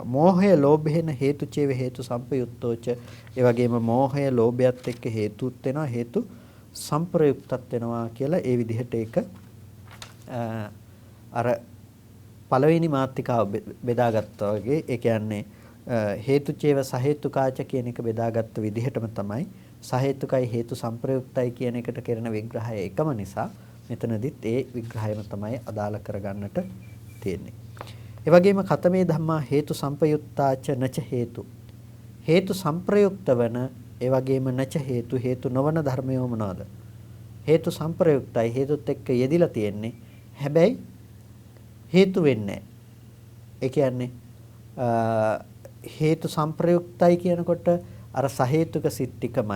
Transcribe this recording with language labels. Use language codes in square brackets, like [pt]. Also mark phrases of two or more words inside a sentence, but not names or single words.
[si] මෝහය ලෝභයෙන් [pi] හේතුචේව හේතු සම්පයුත්තෝච. [si] ඒ වගේම මෝහය ලෝභයත් එක්ක හේතුත් වෙනවා හේතු සම්ප්‍රයුක්තත් වෙනවා කියලා ඒ විදිහට ඒක අර පළවෙනි මාත්‍රිකාව බෙදාගත්තා වගේ ඒ කියන්නේ [pi] හේතුචේව සහේතුකාච [si] කියන එක බෙදාගත්ත විදිහටම තමයි සහේතුකයි හේතු සම්ප්‍රයුක්තයි කියන එකට කරන විග්‍රහය එකම නිසා මෙතනදිත් ඒ විග්‍රහයම තමයි අදාළ කරගන්නට තියෙන්නේ. ඒ වගේම [pi] කතමේ ධම්මා හේතු සම්පයුත්තාච නච හේතු. [si] හේතු සම්ප්‍රයුක්ත වන ඒ වගේම නච හේතු නොවන ධර්මය මොනවාද? හේතු සම්ප්‍රයුක්තයි හේතුත් එක්ක යෙදිලා තියෙන්නේ. හැබැයි හේතු වෙන්නේ ඒ කියන්නේ හේතු සම්ප්‍රයුක්තයි කියනකොට අර සහේතුක සිත් ටිකමයි.